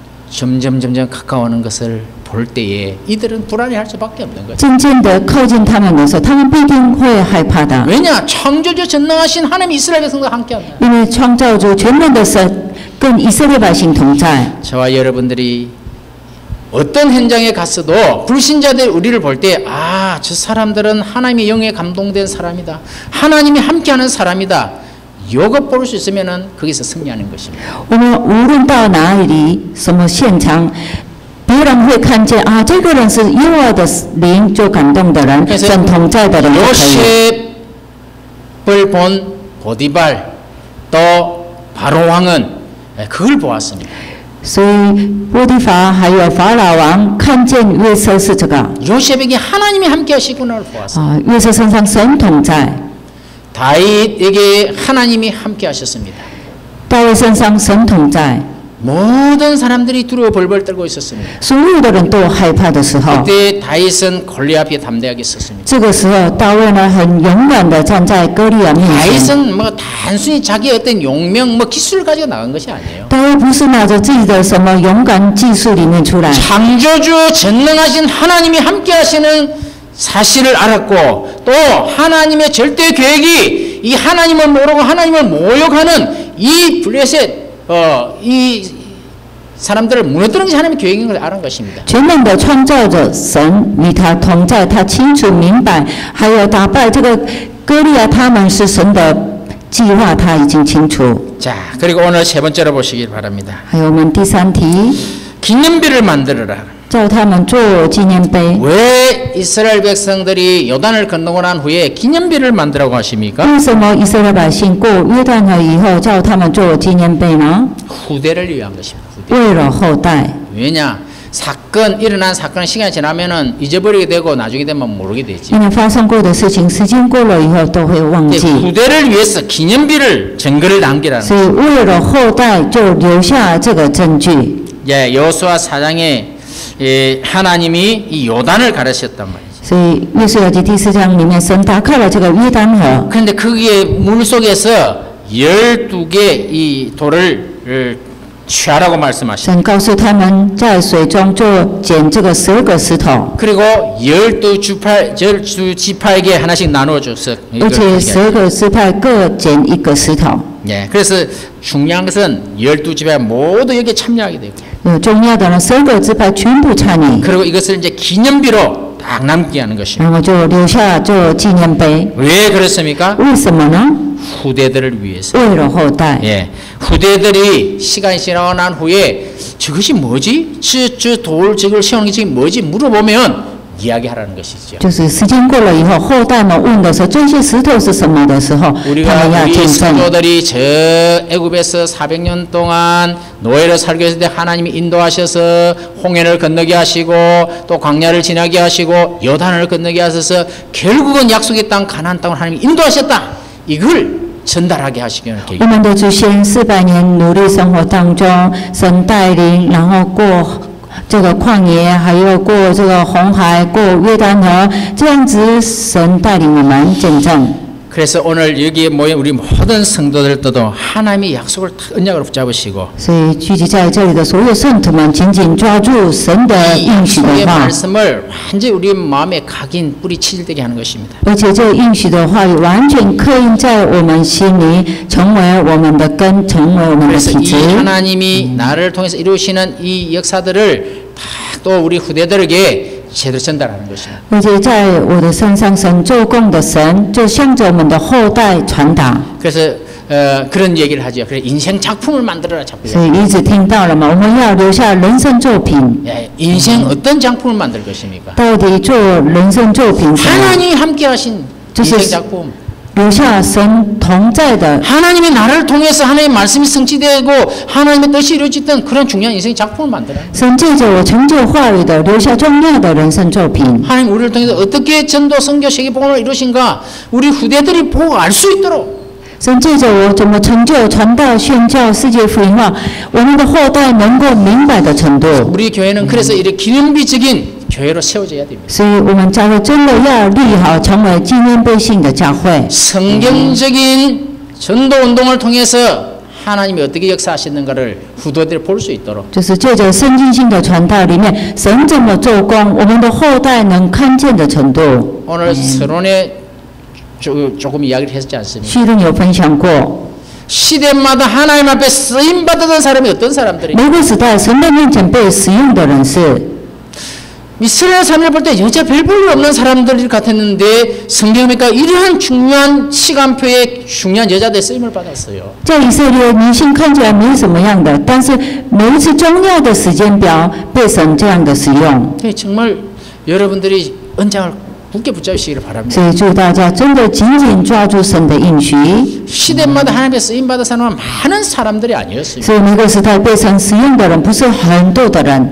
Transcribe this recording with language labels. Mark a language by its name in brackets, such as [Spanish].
[Korean] 점점 가까워오는 것을 볼 때에 이들은 불안해할 수밖에 없는 거죠. [Chinese] 渐渐的靠近他们的时候，他们必定会害怕的， [Korean] 왜냐? 창조주 전능하신 하나님 이스라엘 백성과 함께합니다. [Chinese] 因为创造主全能的神跟以色列百姓同在。 [Korean] 저와 여러분들이 어떤 현장에 갔어도 불신자들 우리를 볼 때 아, 저 사람들은 하나님의 영에 감동된 사람이다. 하나님이 함께하는 사람이다. 이것 볼 수 있으면은 거기서 승리하는 것입니다. [Chinese] 我们无论到哪里、什么现场，别人会看见啊，这个人是耶和华的灵就感动的人， [Korean] 그래서 [Chinese] 神同在的人就可以。 [Korean] 요셉을 본 보디발 또 바로 왕은 그걸 보았습니다. [Chinese] 所以波提乏还有法老王看见约瑟是这个 [Korean] 요셉에게 하나님이 함께 하시구나를 보았습니다. [Chinese] 啊，约瑟身上神同在， [Korean] 다윗에게 하나님이 함께 하셨습니다. [Chinese] 大卫身上神同在， [Korean] 모든 사람들이 두려워 벌벌 떨고 있었습니다. [Chinese] 所有的人都害怕的时候， [Korean] 그때 다윗은 골리앗 앞에 담대하게 섰습니다. [Chinese] 这个时候大卫呢很勇敢的站在歌利亚面前。 [Korean] 다윗은 뭐 단순히 자기의 어떤 용명, 뭐 기술을 가지고 나간 것이 아니에요. [Chinese] 大卫不是拿着自己的什么勇敢技术里面出来， [Korean] 창조주 전능하신 하나님이 함께 하시는 사실을 알았고 또 하나님의 절대 계획이 이 하나님을 모르고 하나님을 모욕하는 이 블레셋 이 사람들을 무너뜨리는 것이 하나님의 계획인 걸 알은 것입니다. [Chinese] 全能的创造者神与他同在，他清楚明白，还有打败这个歌利亚，他们是神的计划，他已经清楚。 [Korean] 자, 그리고 오늘 세 번째로 보시길 바랍니다. [Chinese] 还有我们第三题， [Korean] 기념비를 만들어라. [Chinese] 叫他们做纪念碑。 [Korean] 왜 이스라엘 백성들이 요단을 건너고 난 후에 기념비를 만들라고 하십니까? [Chinese] 为什么以色列百姓过约旦河以后叫他们做纪念碑呢？ [Korean] 후대를 위한 것입니다. 후대. [Chinese] 为了后代， [Korean] 왜냐? 일어난 사건은 시간이 지나면은 잊어버리게 되고 나중에 되면 모르게 되지. [Chinese] 因为发生过的事情，时间过了以后都会忘 [Korean] 근데 [Chinese] 记， [Korean] 후대를 위해서 기념비를 증거를 남기라는 [Chinese] 所以为了后代就留下这个证据。 [Korean] 예, 여호수아 4장에 하나님이 이 요단을 가르쳤단 말이죠. [Chinese] 所以约书亚记第4章里面，神打开了这个约旦河， [Korean] 그런데 거기에 물 속에서 12개 이 돌을 취하라고 말씀하셨어요. [Chinese] 神告诉他们在水中就捡这个12个石头， [Korean] 그리고 12지파에게 하나씩 나누어 줬어. [Chinese] 而且12个支派各捡1个石头。 [Korean] 예, 그래서 중요한 것은 12지파 모두 여기에 참여하게 되고 [Chinese] 重要的呢，12个支派全部参与， [Korean] 그리고 이것을 이제 기념비로 딱 남게 하는 것입니다. [Chinese] 然后就留下做纪念碑。 [Korean] 왜 그렇습니까? [Chinese] 为什么呢？ [Korean] 후대들을 위해서. [Chinese] 为了后代。 [Korean] 예, 후대들이 시간이 지나고 난 후에 저것이 뭐지? 저 돌 저걸 세우는 게 지금 뭐지? 물어보면 이야기하라는 것이죠. [Chinese] 就是时间过了以后，后代们问的时候，这些石头是什么的时候，他们要 [Korean] 우리 [Chinese] 见证。 [Korean] 성도들이 저 애굽에서 400년 동안 노예로 살고 있을 때 하나님이 인도하셔서 홍해를 건너게 하시고 또 광야를 지나게 하시고 요단을 건너게 하셔서 결국은 약속의 땅 가나안 땅을 하나님이 인도하셨다. 이걸 전달하게 하시기를 [Chinese] 我们的祖先400年奴隶生活当中，神带领，然后过这个旷野，还有过这个红海，过约旦河，这样子神带领我们见证。 [Korean] 그래서 오늘 여기에 모인 우리 모든 성도들도 하나님의 약속을 언약으로 붙잡으시고 [Chinese] 所以聚集在这里的所有圣徒们，紧紧抓住神的 [Korean] 이 [Chinese] 应许的 [Korean] 약속의 [Chinese] 话， [Korean] 말씀을 완전히 우리 마음에 각인 뿌리 치질되게 하는 것입니다. [Chinese] 而且这应许的话语完全刻印在我们心里，成为我们的根，成为我们的 [Korean] 그래서 [Chinese] 体 [Korean] 이 [Chinese] 质。 [Korean] 하나님이 나를 통해서 이루시는 이 역사들을 다 또 우리 후대들에게 제대로 전달하는 것입니다. [Chinese] 而且在我的身上，神做工的神，就向着我们的后代传达。 [Korean] 그래서 그런 얘기를 하죠. 그래 인생 작품을 만들어라 작품. [Chinese] 所以一直听到了嘛，我们要留下人生作品。 [Korean] 예, 인생 어떤 작품을 만들 것입니까? [Chinese] 到底做人生作品什么？ [Korean] 하나님이 함께하신 [Chinese] 就是 [Korean] 인생 작품. [Chinese] 留下神同在的。 [Korean] 하나님이 나를 통해서 하나님의 말씀이 성취되고 하나님의 뜻이 이루어지던 그런 중요한 인생 작품을 만들어라. [Chinese] 神借着我成就话语的，留下重要的人生作品。 [Korean] 하나님 우리를 통해서 어떻게 전도, 선교, 세계복음을 이루신가 우리 후대들이 보고 알 수 있도록 [Chinese] 神借着我怎么成就传道、宣教、世界福音化，我们的后代能够明白的程度。 [Korean] 우리 교회는 그래서 이렇게 기념비적인 교회로 세워져야 됩니다. [Chinese] 所以，我们教会真的要立好，成为纪念碑性的教会。 [Korean] 성경적인 전도 운동을 통해서 하나님이 어떻게 역사하시는가를 후대들이 볼 수 있도록 [Chinese] 就是借着圣经性的传道里面，神怎么做工，我们的后代能看见的程度。 [Korean] 오늘 서론에 조금 이야기를 했지 않습니까? [Chinese] 序论有分享过， [Korean] 시대마다 하나님 앞에 쓰임 받았던 사람이 어떤 사람들이 [Chinese] 每个时代神的面前被使用的人是。 [Korean] 이스라엘 사람을 볼 때 여자 별 볼 일 없는 사람들 같았는데 성경이니까 이러한 중요한 시간표에 중요한 여자들 쓰임을 받았어요. [Chinese] 在以色列，女性看起来没什么样的，但是每一次重要的时间表被神这样的使用。 [Korean] 정말 여러분들이 언장을 굳게 붙잡으시기를 바랍니다. [Chinese] 所以祝大家真的紧紧抓住神的应许。 [Korean] 시대마다 하나님의 쓰임 받은 사람은 많은 사람들이 아니었습니다. [Chinese] 所以每个时代被神使用的人不是很多的人，